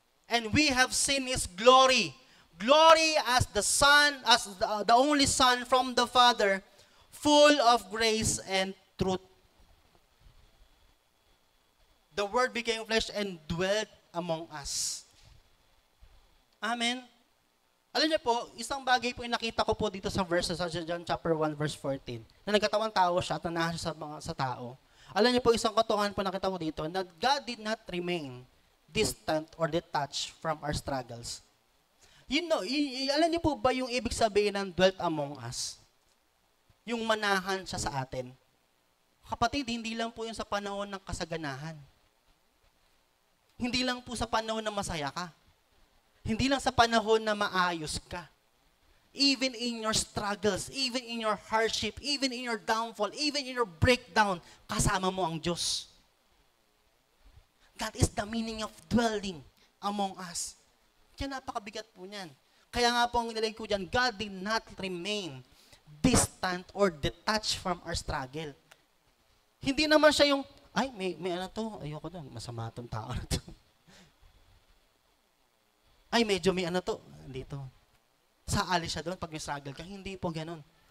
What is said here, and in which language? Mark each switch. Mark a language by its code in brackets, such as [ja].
[en] And we have seen His glory. Glory as the Son, as the only Son from the Father, full of grace and truth. The Word became flesh and dwelt among us. Amen. [tl] Alam niyo po, isang bagay po yung nakita ko po dito sa verse sa John chapter 1 verse 14, na nagkatawang tao siya at nanahan siya sa tao. Alam niyo po, isang katotohanan po nakita ko dito, na [en] God did not remain distant or detached from our struggles. You know, [tl] alam niyo po ba yung ibig sabihin ng [en] dwelt among us? [tl] Yung manahan siya sa atin. Kapatid, hindi lang po yung sa panahon ng kasaganahan. Hindi lang po sa panahon na masaya ka. Hindi lang sa panahon na maayos ka. [en] Even in your struggles, even in your hardship, even in your downfall, even in your breakdown, [tl] kasama mo ang Diyos. [en] That is the meaning of dwelling among us. [tl] Kaya napakabigat po niyan. Kaya nga po ang nilagay ko dyan, [en] God did not remain distant or detached from our struggle. [tl] Hindi naman siya yung, ay, may ano to, ayoko doon, masama itong tao na to. Ay, medyo may ano to, dito. Saali siya doon pag may struggle ka. Hindi po ganun.